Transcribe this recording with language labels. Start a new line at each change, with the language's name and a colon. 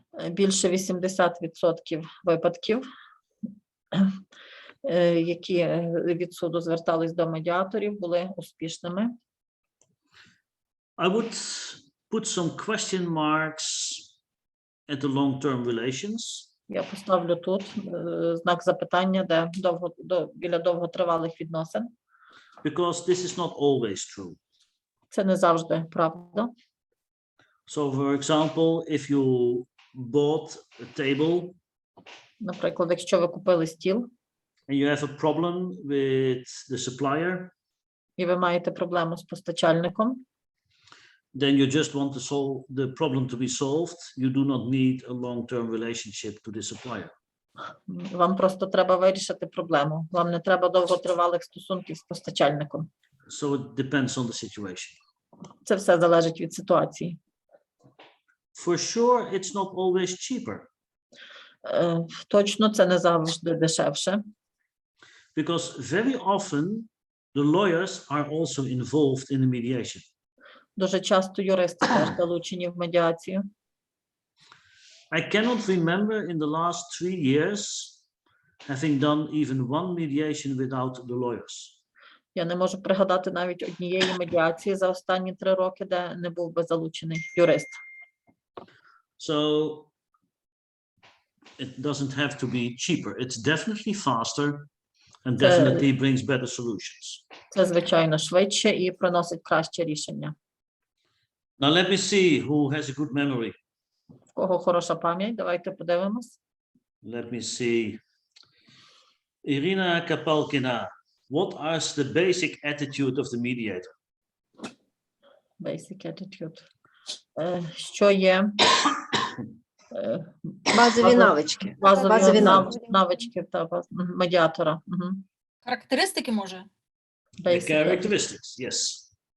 Ukrainian: Більше 80% випадків, які від суду звертались до медіаторів, були успішними.
English: I would put some question marks at the long-term relations.
Ukrainian: Я поставлю тут знак запитання, де біля довготривалих відносин.
English: Because this is not always true.
Ukrainian: Це не завжди правда.
English: So, for example, if you bought a table,
Ukrainian: Наприклад, якщо ви купили стіл,
English: and you have a problem with the supplier,
Ukrainian: і ви маєте проблему з постачальником,
English: then you just want to solve the problem to be solved. You do not need a long-term relationship to the supplier.
Ukrainian: вам просто треба вирішити проблему. Вам не треба довготривалих стосунків з постачальником.
English: So it depends on the situation.
Ukrainian: Це все залежить від ситуації.
English: For sure, it's not always cheaper.
Ukrainian: Точно це не завжди дешевше.
English: Because very often the lawyers are also involved in the mediation.
Ukrainian: Дуже часто юристи теж залучені в медіацію.
English: I cannot remember in the last 3 years having done even one mediation without the lawyers.
Ukrainian: Я не можу пригадати навіть однієї медіації за останні 3 роки, де не був би залучений юрист.
English: So it doesn't have to be cheaper. It's definitely faster and definitely brings better solutions.
Ukrainian: Це, звичайно, швидше і приносить краще рішення.
English: Now let me see who has a good memory.
Ukrainian: В кого хороша пам'ять? Давайте подивимось.
English: Let me see. Irina Kapalkina, what is the basic attitude of the mediator? Basic attitude.
Ukrainian: Що є? Базові навички. Базові навички та медіатора. Характеристики, може?
English: The characteristics, yes.